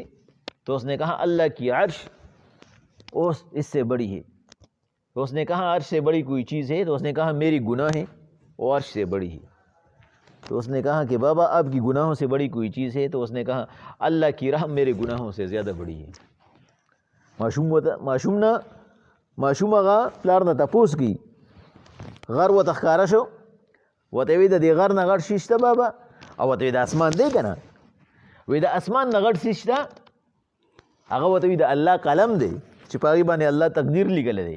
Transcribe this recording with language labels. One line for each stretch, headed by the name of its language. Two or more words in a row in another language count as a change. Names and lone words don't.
Urdu: تو اس نے کہا اللہ کی عرش اس سے بڑی ہے۔ تو اس نے کہا عرش سے بڑی کوئی چیز ہے؟ تو اس نے کہا میری گناہیں وہ عرش سے بڑی ہے۔ تو اس نے کہا کہ بابا آپ کی گناہوں سے بڑی کوئی چیز ہے؟ تو اس نے کہا اللہ کی رحم میرے گناہوں سے زیادہ بڑی ہے۔
Pashto: ماشوم هغه پلار نه تپوس کی غر و تخکاره شو وته وی د دې غر نه غټ شي شته بابا، او وته وی د اسمان دی که نه، وی د اسمان نه غټ شي شته، هغه وته وی د الله قلم دی چې په هغې باندې الله تقدیر لیکلی دی.